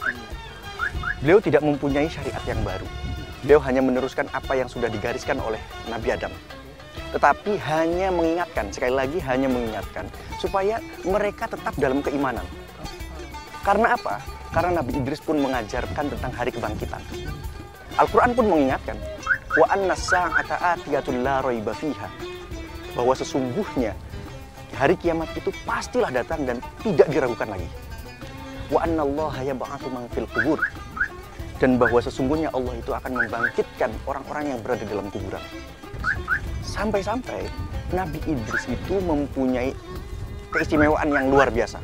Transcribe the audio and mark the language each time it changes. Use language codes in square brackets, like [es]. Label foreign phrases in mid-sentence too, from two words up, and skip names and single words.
[id] Beliau tidak mempunyai syariat yang baru. Beliau hanya meneruskan apa yang sudah digariskan oleh Nabi Adam. Tetapi hanya mengingatkan, sekali lagi hanya mengingatkan, supaya mereka tetap dalam keimanan. Karena apa? Karena Nabi Idris pun mengajarkan tentang hari kebangkitan. Al-Quran pun mengingatkan, [ar] وأن الساعة آتية لا ريب فيها, [id] bahwa sesungguhnya hari kiamat itu pastilah datang dan tidak diragukan lagi. [ar] وأن الله يبعث من في القبور, [id] dan bahwa sesungguhnya Allah itu akan membangkitkan orang-orang yang berada dalam kuburan. Sampai-sampai Nabi Idris itu mempunyai keistimewaan yang luar biasa.